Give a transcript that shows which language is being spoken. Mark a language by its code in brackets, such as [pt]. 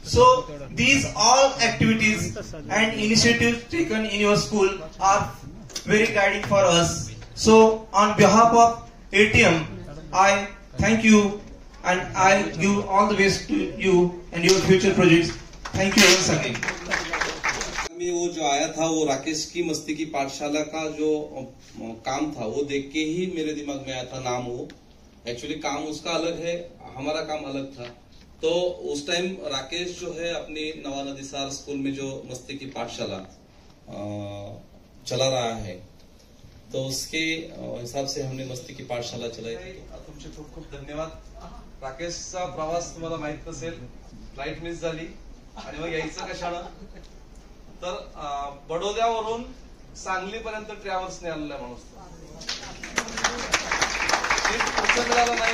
[en] So these all activities and initiatives taken in your school are very guiding for us. So on behalf of ATM, I thank you. And I give all the best to you and your future projects. Thank you once again. [hi] में वो जो आया था, वो राकेश की मस्ती की पाठशाला का जो काम था, वो देख के ही मेरे दिमाग में आया था नाम। वो एक्चुअली काम उसका अलग है, हमारा काम अलग था। तो उस टाइम राकेश जो है अपनी नवा नदीसार स्कूल में जो मस्ती की पाठशाला चला रहा है, तो उसके हिसाब से हमने मस्ती की पाठशाला चलाई। [mr] तुमचे खूप खूप धन्यवाद। राकेशचा प्रवास तुम्हाला माहित नसेल, फ्लाइट मिस झाली आणि मग यायचं कशानं, तर बडोद्यावरून सांगलीपर्यंत ट्रॅव्हल्सने आलेला माणूस पुस्तक मिळालं नाही।